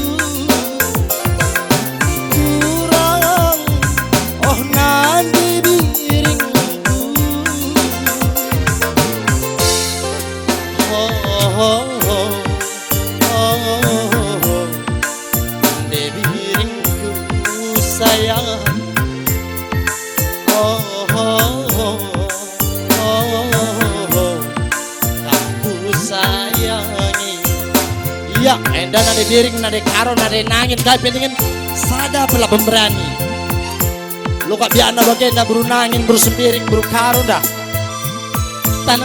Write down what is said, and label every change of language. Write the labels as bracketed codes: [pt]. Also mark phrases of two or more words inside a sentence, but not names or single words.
[btx] kurang oh nandi biringku oh nandi biringku [id] sayang kamu sayangi ya [btx] enda nade biring nade karo nade nangin kai pentingin sada pela pemberani lu kak biana bagenda buru nangin buru sembiring buru karo dah tanah